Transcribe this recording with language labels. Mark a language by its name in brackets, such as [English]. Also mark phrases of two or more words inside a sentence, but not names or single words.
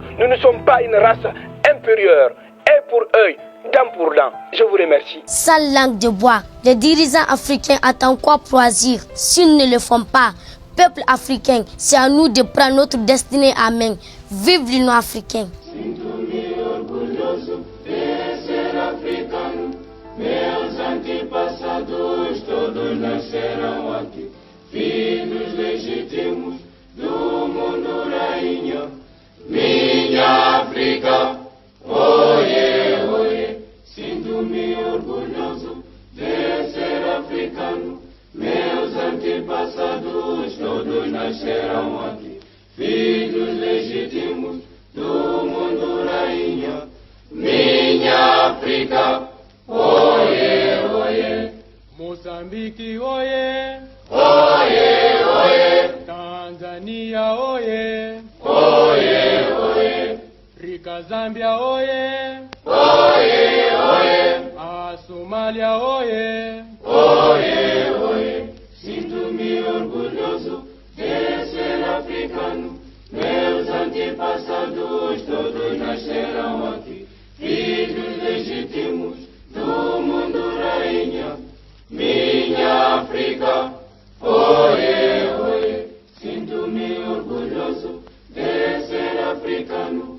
[French] Nous ne sommes pas une race inférieure. Œil pour œil, dent pour dent. Je vous remercie. Sans langue de bois, les dirigeants africains attendent quoi pour agir? S'ils ne le font pas, peuple africain, c'est à nous de prendre notre destinée à main. Vive l'Union africaine. [Portuguese] Meus antepassados todos nasceram aqui, filhos legítimos do mundo rainha. Minha África, oie, oie, sinto-me orgulhoso de ser africano. Meus antepassados todos nasceram aqui, filhos legítimos do mundo rainha. Minha África, oye, oye, Moçambique, oye, oye, oye, Tanzania, oye, oye, oye, Rica, Zambia, oye, oye, oye, a Somália, oye, oye, oye, sinto-me orgulhoso de ser africano. Meus antepassados todos nasceram aqui, filhos legítimos do mundo rainha. Minha África, oie, oie, sinto-me orgulhoso de ser africano.